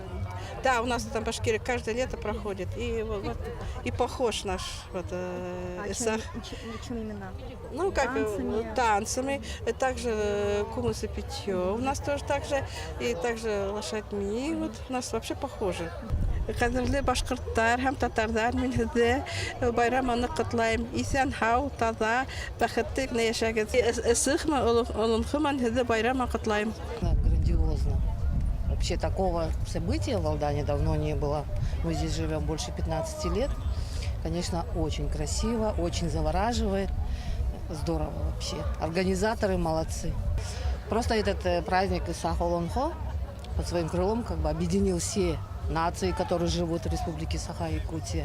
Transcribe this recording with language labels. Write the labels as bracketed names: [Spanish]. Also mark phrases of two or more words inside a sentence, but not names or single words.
[Russian] Да, у нас там в Башкирии каждое лето проходит. И, и похож наш Чем именно? Ну, как танцами, также кумыс и питье. У нас тоже так же, и также лошадьми. Вот у нас вообще похоже. [Bashkir] Кадрлы башкорттар һәм татарлар, мин һеҙҙе байраманы ҡотлайым. Исән һау, таҙа, бәхетле генә йәшәгеҙ. Ысыҡмы, олонхоман һеҙҙе байрамы ҡотлайым. [Russian] Грандиозно. Вообще такого события в Алдане давно не было. Мы здесь живем больше 15 лет. Конечно, очень красиво, очень завораживает. Здорово вообще. Организаторы молодцы. Просто этот праздник Исах-Олонхо под своим крылом как бы объединил все нации, которые живут в Республике Саха-Якутия.